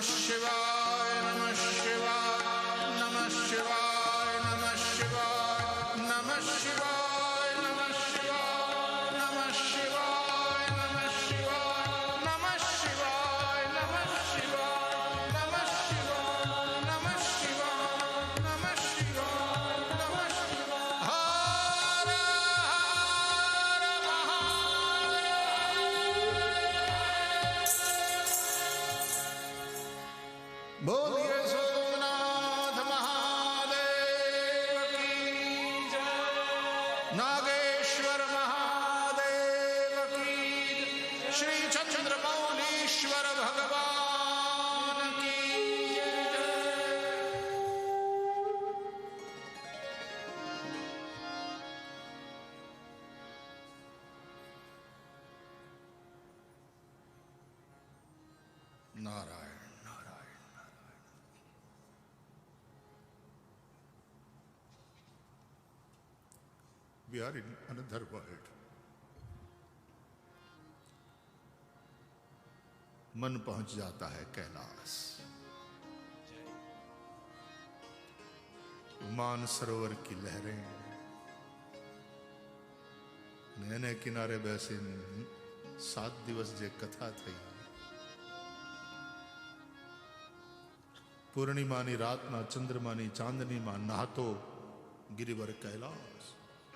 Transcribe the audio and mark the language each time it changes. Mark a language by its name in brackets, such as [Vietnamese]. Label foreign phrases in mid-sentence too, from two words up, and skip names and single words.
[Sanskrit] शिवाय नमः शिवाय नमः शिवाय नमः शिवाय नमः शिवाय नमः शिवाय नमः शिवाय नमः शिवाय नमः शिवाय नमः शिवाय नमः शिवाय नमः शिवाय नमः शिवाय नमः शिवाय हर हर [Hindi] महादेव बोलिए सोमनाथ महादेव की जय नागेश्वर महादेव की श्री चंद्रमौलीश्वर भगवान की जय [English] नारायण नारायण We are in another world. [Hindi] मन पहुंच जाता है कैलाश। मान सरोवर की लहरें नैने किनारे [Gujarati] બેસીને 7 દિવસ જે કથા થઈ, પૂર્ણિમાની રાતના ચંદ્રમાની ચાંદનીમાં નહાતો ગિરિવર કૈલાસ,